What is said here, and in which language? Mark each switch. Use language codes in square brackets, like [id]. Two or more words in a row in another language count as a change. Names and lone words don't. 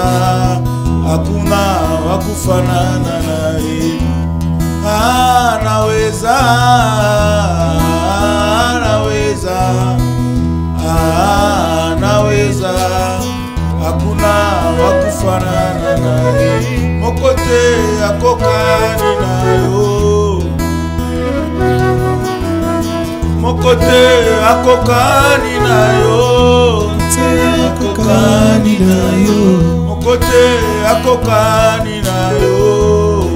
[sw] Hakuna wakufanana naye. Anaweza, anaweza, anaweza. Hakuna wakufanana naye. [ln] Mokote akokani nayo. Mokote akokani nayo. Akokani nayo. Mokote akokani nayo.